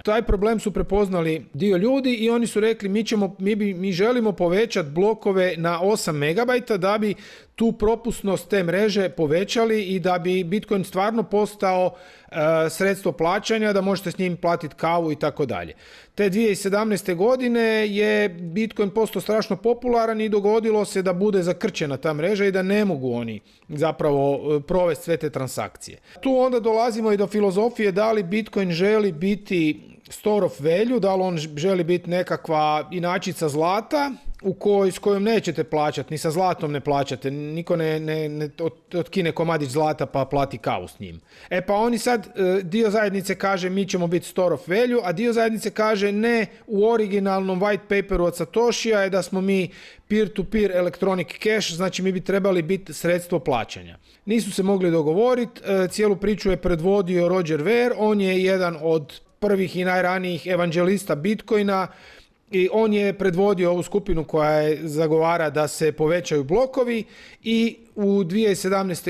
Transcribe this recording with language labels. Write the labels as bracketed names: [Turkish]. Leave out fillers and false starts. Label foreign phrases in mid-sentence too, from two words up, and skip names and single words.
[Croatian] Taj problem su prepoznali dio ljudi i oni su rekli mi želimo povećati blokove na 8 megabajta da bi tu propusnost te mreže povećali i da bi Bitcoin stvarno postao sredstvo plaćanja, da možete s njim platiti kavu i tako dalje. Te 2017. godine je Bitcoin postao strašno popularan i dogodilo se da bude zakrčena ta mreža i da ne mogu oni zapravo provesti sve te transakcije. Tu onda dolazimo i do filozofije da li Bitcoin želi biti [English] store of value, [Croatian] da li on želi biti nekakva inačica zlata s kojom nećete plaćati, ni sa zlatom ne plaćate, niko ne otkine komadić zlata pa plati kavu s njim. Pa oni sad, dio zajednice kaže mi ćemo biti [English] store of value, [Croatian] a dio zajednice kaže ne, u originalnom [English] white paperu [Croatian] od Satoshija je da smo mi [English] peer-to-peer electronic cash, [Croatian] znači mi bi trebali biti sredstvo plaćanja. Nisu se mogli dogovoriti, cijelu priču je predvodio Roger Ver, on je jedan od prvih i najranijih evanđelista Bitcoina i on je predvodio ovu skupinu koja je zagovara da se povećaju blokovi i u 2017.